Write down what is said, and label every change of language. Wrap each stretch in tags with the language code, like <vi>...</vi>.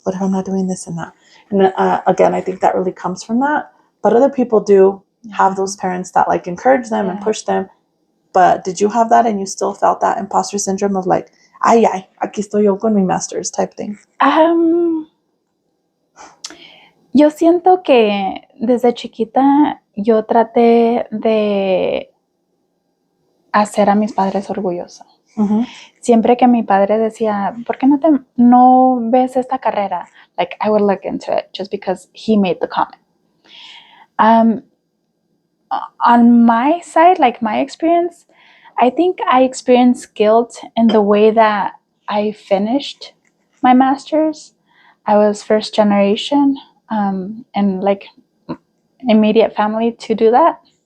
<en>What if I'm not doing this and that? And again, I think that really comes from that. But other people do have those parents that like encourage them and push them. But did you have that and you still felt that imposter syndrome of like,</en> <es>ay, aquí estoy yo con mi</es> <en>master's type thing?</en> <es>Yo siento que desde chiquita yo traté de hacer a mis padres orgullosos. Uh-huh. Siempre que mi padre decía, ¿por qué no ves esta carrera?</es> <en>Like, I would look into it just because he made the comment. On my side, like my experience, I think I experienced guilt in the way that I finished my master's. I was first generation and like immediate family to do that.</en>